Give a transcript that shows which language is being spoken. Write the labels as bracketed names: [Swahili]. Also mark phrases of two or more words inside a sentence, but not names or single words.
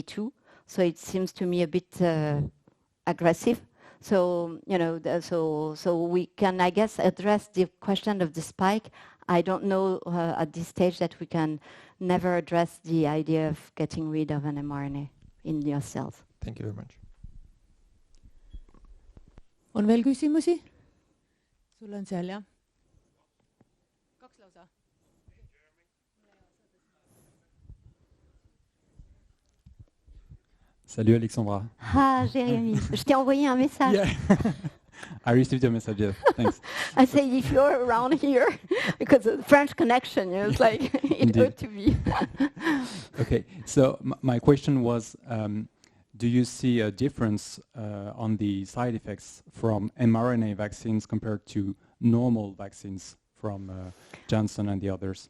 [English] So it seems to me a bit aggressive. So, you know, so we can, I guess, address the question of the spike. I don't know at this stage that we can never address the idea of getting rid of an mRNA in your cells. Thank you very much. [Estonian] On veel küsimusi? Sul on seal, jah? Kaks lausa. [French] Salut Alexandra. Ah, Jérémy, je t'ai envoyé un message. [English] Yeah. I received your message, yeah. Thanks. I said, if you're around here, because of the French connection, you know, it's like, it ought to be. Okay, so my question was, do you see a difference on the side effects from mRNA vaccines compared to normal vaccines from Johnson and the others?